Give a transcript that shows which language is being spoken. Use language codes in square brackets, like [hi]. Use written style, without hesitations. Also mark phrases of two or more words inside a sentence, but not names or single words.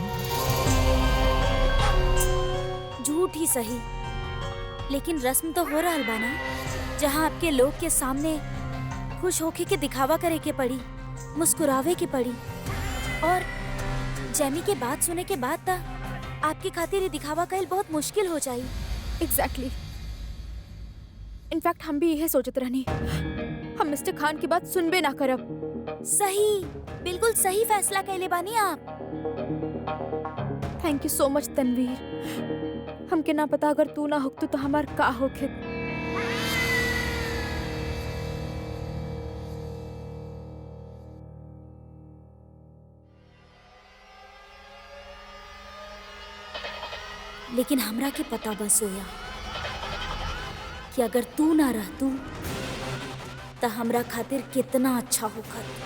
[bho] झूठ ही सही, लेकिन रस्म तो हो रहल बा ना, जहाँ आपके लोग के सामने खुश होके के दिखावा करे के पड़ी, मुस्कुरावे के पड़ी। और जैमी के बात सुने के बाद ता आपकी खातिर ये दिखावा कईल बहुत मुश्किल हो जाई। एग्जैक्टली। इनफैक्ट हम भी यही सोचत रहनी, हम मिस्टर खान की बात सुनबे ना करब। सही, बिल्कुल सही फैसला कैले बानी आप। [en] Thank you so much तनवीर। [bho] हमके ना पता अगर तू ना होकतू तो हमार का होखे। लेकिन हमरा के पता बस होया कि अगर तू ना रहतू तो हमरा खातिर कितना अच्छा होखत।